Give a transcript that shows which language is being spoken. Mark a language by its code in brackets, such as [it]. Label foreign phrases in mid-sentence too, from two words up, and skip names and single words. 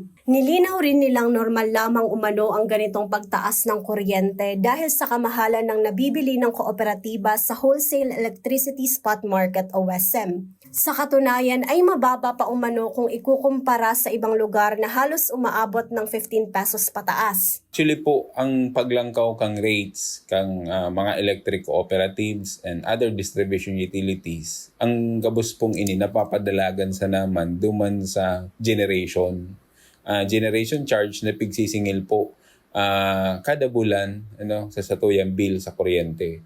[tl] Nilinaw rin nilang normal lamang umano ang ganitong pagtaas ng kuryente dahil sa kamahalan ng nabibili ng kooperatiba sa Wholesale Electricity Spot Market o WESM. Sa katunayan ay mababa pa umano kung ikukumpara sa ibang lugar na halos umaabot ng 15 pesos pataas. [bik] Actually po, ang paglangkaw kang rates kang mga [en] electric cooperatives and other distribution utilities, [bik] ang gabos pong ini napapadalagan sa naman duman sa generation. [en] Generation charge [bik] na pigsisingil po kada bulan sa satuyang bill sa kuryente.